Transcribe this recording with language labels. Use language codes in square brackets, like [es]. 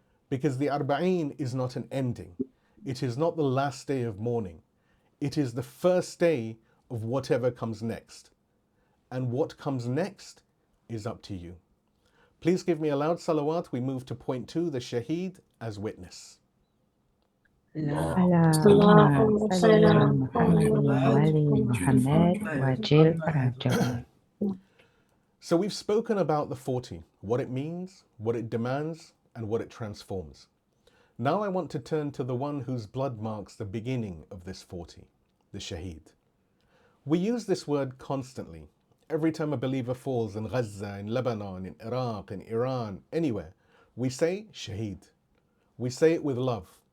[en] Because the Arba'een is not an ending. It is not the last day of mourning. It is the first day of whatever comes next. And what comes next is up to you. Please give me a loud salawat. We move to point 2, the shaheed as witness. [ar] اللهم صل على محمد وآل محمد وعجل فرجهم. [en] So we've spoken about the 40, what it means, what it demands, and what it transforms. Now I want to turn to the one whose blood marks the beginning of this 40, the shaheed. We use this word constantly. Every time a believer falls in Gaza, in Lebanon, in Iraq, in Iran, anywhere, we say shaheed. We say it with love.